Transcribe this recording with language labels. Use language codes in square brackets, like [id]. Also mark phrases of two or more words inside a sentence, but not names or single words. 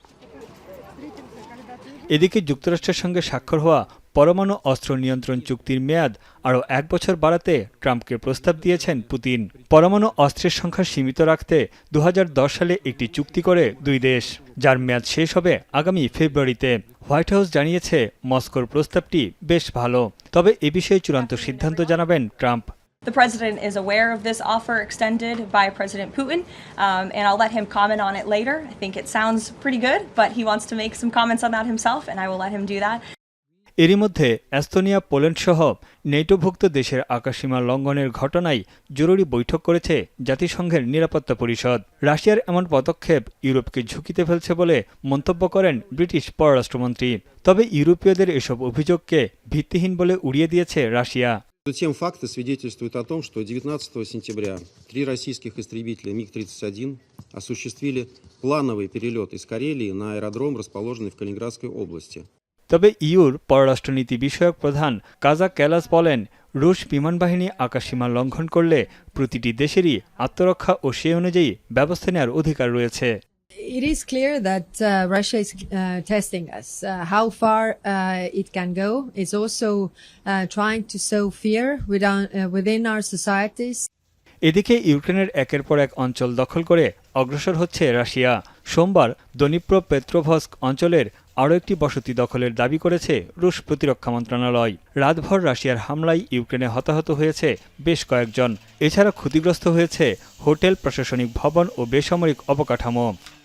[bn] এদিকে যুক্তরাষ্ট্রের সঙ্গে স্বাক্ষর হওয়া পরমাণু অস্ত্র নিয়ন্ত্রণ চুক্তির মেয়াদ আরও 1 বছর বাড়াতে ট্রাম্পকে প্রস্তাব দিয়েছেন পুতিন। পরমাণু অস্ত্রের সংখ্যা সীমিত রাখতে 2010 সালে একটি চুক্তি করে দুই দেশ, যার মেয়াদ শেষ হবে আগামী ফেব্রুয়ারিতে। হোয়াইট হাউস জানিয়েছে, মস্কোর প্রস্তাবটি বেশ ভালো, তবে এ বিষয়ে চূড়ান্ত সিদ্ধান্ত জানাবেন ট্রাম্প। [en] The president is aware of this offer extended by President Putin, and I'll let him comment on it later. I think it sounds pretty good, but he wants to make some comments on that himself, and I will let him do that. [bn] এরই মধ্যে এস্তোনিয়া, পোল্যান্ড সহ নেটোভুক্ত দেশের আকাশসীমা লঙ্ঘনের ঘটনায় জরুরি বৈঠক করেছে জাতিসংঘের নিরাপত্তা পরিষদ। রাশিয়ার এমন পদক্ষেপ ইউরোপকে ঝুঁকিতে ফেলছে বলে মন্তব্য করেন ব্রিটিশ পররাষ্ট্রমন্ত্রী। তবে ইউরোপীয়দের এসব অভিযোগকে ভিত্তিহীন বলে উড়িয়ে দিয়েছে রাশিয়া। [ru] Затем факты свидетельствуют о том, что 19 сентября 3 российских истребителя МиГ-31 осуществили плановый перелет из Карелии на аэродром, расположенный в Калининградской области. [bn] তবে ইউর পররাষ্ট্রনীতি বিষয়ক প্রধান কাজা ক্যালাস বলেন, রুশ বিমানবাহিনী আকাশসীমা লঙ্ঘন করলে প্রতিটি দেশেরই আত্মরক্ষা ও সে অনুযায়ী ব্যবস্থা নেওয়ার অধিকার রয়েছে। [en] It is clear that Russia is testing us. How far it can go. It's also trying to sow fear within our societies. [bn] এদিকে ইউক্রেনের একের পর এক অঞ্চল দখল করে অগ্রসর হচ্ছে রাশিয়া। সোমবার দনিপ্রো পেত্রোভস্ক অঞ্চলের আরও একটি বসতি দখলের দাবি করেছে রুশ প্রতিরক্ষা মন্ত্রণালয়। রাতভর রাশিয়ার হামলায় ইউক্রেনে হতাহত হয়েছে বেশ কয়েকজন। এছাড়া ক্ষতিগ্রস্ত হয়েছে হোটেল, প্রশাসনিক ভবন ও বেসামরিক অবকাঠামো।